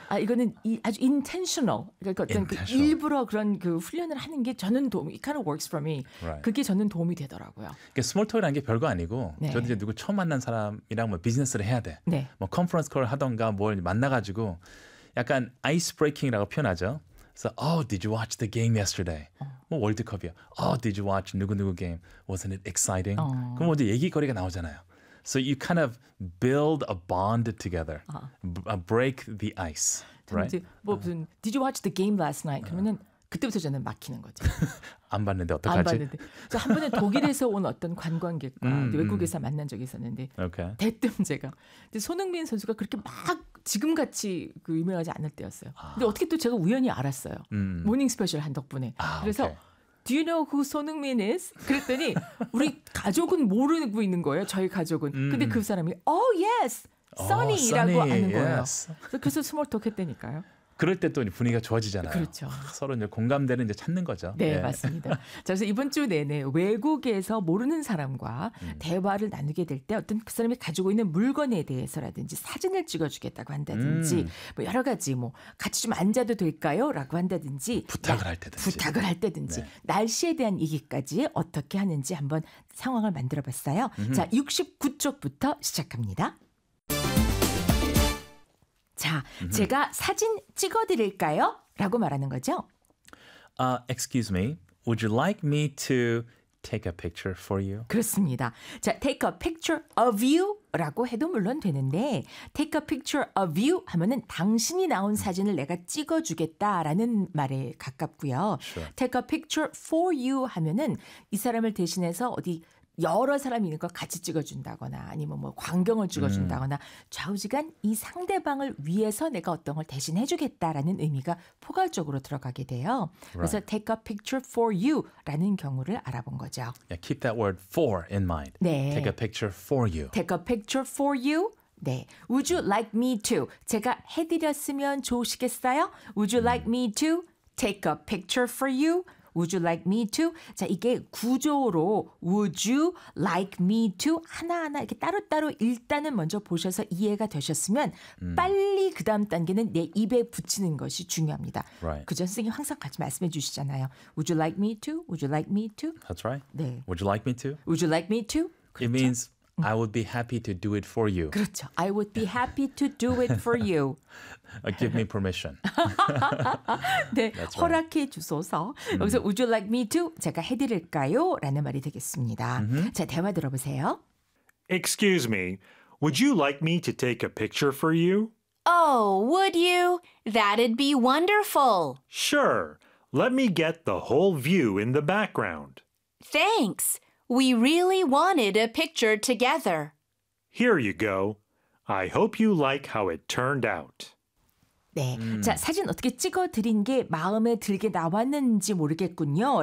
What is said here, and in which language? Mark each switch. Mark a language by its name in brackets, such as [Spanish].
[Korean] 아, 이거는 이, 아주 intentional. 그러니까 어떤 intentional. 그 일부러 그런 그 훈련을 하는 게 저는 도움이, [English] it kind of works for me. Right. [Korean] 그게 저는 도움이 되더라고요. 그러니까 스몰 톡이라는 게 별거 아니고 네. 저도 이제 누구 처음 만난 사람이랑 뭐 비즈니스를 해야 돼. 네. 뭐 컨퍼런스 콜 하던가 뭘 만나가지고 약간 아이스 브레이킹이라고 표현하죠. 그래서 [English] so, Oh, did you watch the game yesterday? [Korean] 뭐 월드컵이야. [English] Oh, did you watch [Korean] 누구누구 게임? [English] Wasn't it exciting? [Korean] 어. 그럼 먼저 얘기거리가 나오잖아요. [English] So you kind of build a bond together. [Korean] 아. [English] Break the ice. Right? [Korean] 이제, 뭐 무슨 [English] Did you watch the game last night? [Korean] 그러면은 그때부터 저는 막히는 거죠. 안 봤는데 어떡하지? 안 봤는데. 저 한 번에 독일에서 온 어떤 관광객과 외국에서 만난 적이 있었는데 [English] okay. [Korean] 대뜸 제가. 근데 손흥민 선수가 그렇게 막 지금같이 그 유명하지 않을 때였어요. 근데 아. 어떻게 또 제가 우연히 알았어요. 모닝 스페셜 한 덕분에. 아, 그래서 오케이. [English] Do you know who 손흥민 is? [Korean] 그랬더니 우리 가족은 모르고 있는 거예요. 저희 가족은. 근데 그 사람이 [English] Oh, yes! [Korean] Sunny라고 [English] Sunny. [Korean] 아는 거예요. [English] Yes. [Korean] 그래서 스몰 톡 했다니까요. 그럴 때 또 분위기가 좋아지잖아요. 그렇죠. 서로 이제 공감대는 이제 찾는 거죠. 네, 예. 맞습니다. 자, 그래서 이번 주 내내 외국에서 모르는 사람과 대화를 나누게 될 때 어떤 그 사람이 가지고 있는 물건에 대해서라든지 사진을 찍어주겠다고 한다든지 뭐 여러 가지 뭐 같이 좀 앉아도 될까요? 라고 한다든지 부탁을 할 때든지 부탁을 할 때든지 네. 날씨에 대한 얘기까지 어떻게 하는지 한번 상황을 만들어봤어요. 자, 69쪽부터 시작합니다. 자, 제가 사진 찍어드릴까요? 라고 말하는 거죠. [English] Excuse me, would you like me to take a picture for you? [Korean] 그렇습니다. 자, [English] take a picture of you [Korean] 라고 해도 물론 되는데 take a picture of you 하면은 당신이 나온 사진을 내가 찍어주겠다라는 말에 가깝고요. [English] Sure. take a picture for you [Korean] 하면은 이 사람을 대신해서 어디 여러 사람이 있는 걸 같이 찍어준다거나 아니면 뭐 광경을 찍어준다거나 좌우지간 이 상대방을 위해서 내가 어떤 걸 대신해주겠다라는 의미가 포괄적으로 들어가게 돼요. [English] Right. [Korean] 그래서 [English] take a picture for you [Korean] 라는 경우를 알아본 거죠. [English] Yeah, keep that word for in mind. [Korean] 네. [English] Take a picture for you. Take a picture for you. [Korean] 네. [English] Would you like me to? [Korean] 제가 해드렸으면 좋으시겠어요? [English] Would you like me to take a picture for you? Would you like me to? [Korean] 자, 이게 구조로 [English] would you like me to? [Korean] 하나하나 이렇게 따로따로 일단은 먼저 보셔서 이해가 되셨으면 빨리 그 다음 단계는 내 입에 붙이는 것이 중요합니다. [English] Right. [Korean] 그 전 선생님이 항상 같이 말씀해 주시잖아요. [English] Would you like me to? Would you like me to? That's right. [Korean] 네. [English] Would you like me to? Would you like me to? [Korean] 그렇죠. [English] It means I would be happy to do it for you. [Korean] 그렇죠. [English] I would be happy to do it for you. Give me permission. [Korean] 네, [English] right. [Korean] 허락해 주소서. 여기서 [English] Would you like me to? [Korean] 제가 해드릴까요? 라는 말이 되겠습니다. Mm-hmm. 자, 대화 들어보세요. [English] Excuse me. Would you like me to take a picture for you? Oh, would you? That'd be wonderful. Sure. Let me get the whole view in the background. Thanks. We really wanted a picture together. Here you go. I hope you like how it turned out. [Korean] 네, 자, 사진 어떻게 찍어드린 게 마음에 들게 나왔는지 모르겠군요.